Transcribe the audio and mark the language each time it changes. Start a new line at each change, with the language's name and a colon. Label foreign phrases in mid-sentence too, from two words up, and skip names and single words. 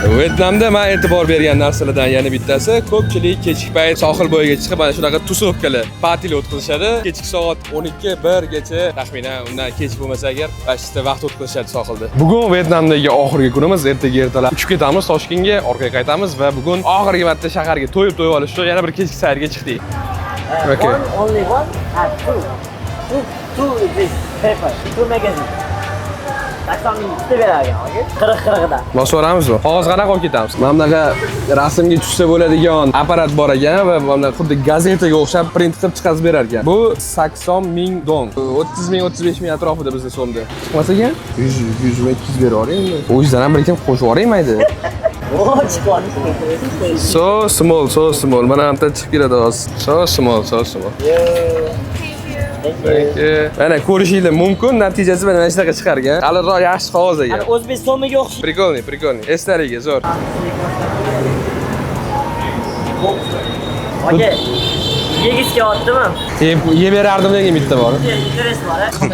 Uzbek: Vyetnamda men e'tibor bergan narsalardan yana bittasi, ko'pchilik kechki payt sohil bo'yiga chiqib mana shunaqa tusovkalar, patil o'tkazishadi. Kechki soat 12-1 gacha, taxminan undan kech bo'lmasa agar, vaqtda vaqt qilishadi sohilda. Bugun Vyetnamdagi oxirgi kunimiz, ertaga ertalab uchib ketamiz Toshkentga, orqaga qaytamiz va bugun oxirgi marta shaharga to'yib olish uchun yana bir kechki sayrga chiqdik.
English: Okay. Only one and two is this paper, two magazine.
Uzbek: Taksomning ikkita berargan, okay? 40-40dan. Boshqaramizmi? Qog'oz qanaqa olib ketamiz? Mana bunaqa rasmga tushsa bo'ladigan apparat bor ekan va mana xuddi gazetaga o'xshab print qilib chiqarib berar ekan. Bu 80 ming dong. 30 ming 35 ming atrofida bizning so'mda. Chiqmas ekan 100 ming 200 berib yuboring. O'zingizdan ham bir ikki qo'shib yuboringmaydi? Oh, chiqadi.
English: So small.
Uzbek: Mana hamda chiqib keladi hozir.
English: So small. Thank you.
Uzbek: Mana ko'rishingiz mumkin, natijasi mana shunaqa chiqargan. Qaliroq yaxshi qog'oz ekan. O'zbek so'miga o'xshaydi. Прикольный. Eslariga zo'r. Aka, yegis kelyaptimi? Yeb berardim degan bitta bor. Interes bor.